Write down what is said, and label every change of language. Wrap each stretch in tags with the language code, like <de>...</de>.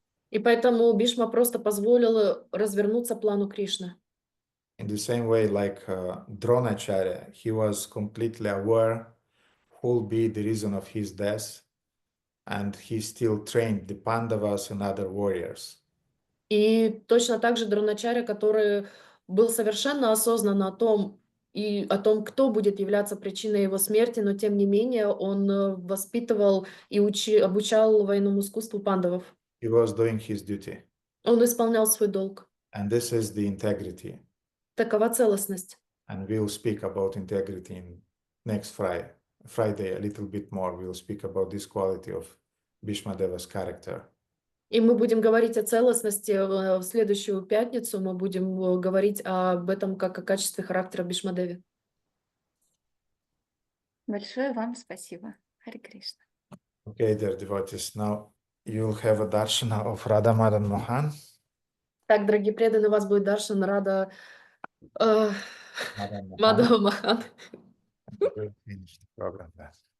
<ru>И поэтому Бишма просто позволил развернуться плану Кришны.</ru> <en>In the same way, like Dronacharya, he was completely aware who will be the reason of his death, and he still trained the Pandavas and other warriors.</en> <ru>И точно так же Дроначарья, который был совершенно осознан о том, кто будет являться причиной его смерти, но тем не менее он воспитывал и обучал военному искусству пандавов.</ru> <en>He was doing his duty.</en> <ru>Он исполнял свой долг.</ru> <en>And this is the integrity.</en> <ru>Такова целостность.</ru> <en>And we'll speak about integrity in next Friday a little bit more. We'll speak about this quality of Bhīṣmadeva's character.</en> <ru>И мы будем говорить о целостности в следующую пятницу. Мы будем говорить об этом как о качестве характера Бишмадеви. Большое вам спасибо. Харе Кришна.</ru> <en>Okay, dear devotees, now you'll have a darshana of Radha Madan Mohan.</en> <ru>Так, дорогие преданные, у вас будет даршан Рада Мадхава Мохан.</ru> <en>We'll finish the program then.</en>